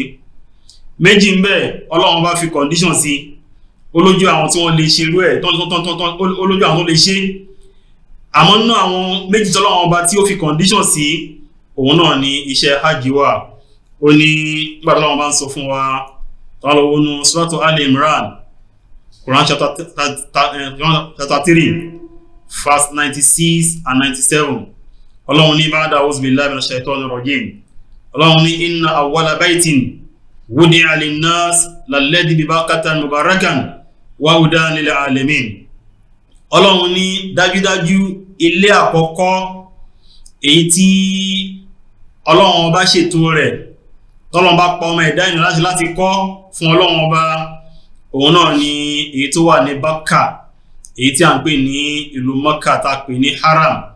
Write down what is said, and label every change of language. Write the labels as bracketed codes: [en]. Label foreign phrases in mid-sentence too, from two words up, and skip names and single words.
[yo] 2 ń bẹ Ọlọ́run bá fi condition sí, olójú àwọn tí wọ́n lè ṣe irú ẹ̀, olójú àwọn tó lè ṣe. àmọ́ nínú àwọn méjì tọ́lọ́run ọba tí ó fi condition sí òun náà ni iṣẹ́ hajj wà. Ó ní nígbà tọ́lọ́run bá ń sọ fún wa tọ́lọ́ wọnú suratu Ali Imran [en] Quran chapter 3 verse 96 and 97. [yo] Ọlọ́run ní [ar] بعد أعوذ بالله من الشيطان الرجيم. [yo] Ọlọ́run ní [ar] إن أول بيت وضع للناس للذي ببكة مباركا وهدى للعالمين. [yo] Ọlọ́run ní dájúdájú ilé àkọ́kọ́ èyí tí Ọlọ́run ọba ṣètò rẹ̀ tọ́lọ́run bá pa ọmọ ẹ̀dá ènìyàn láti kọ́ fún Ọlọ́run ọba òun náà ni èyí tó wà ní Bakka èyí tí a ń pè ní ìlú Mọ́kà tá a pè ní haram.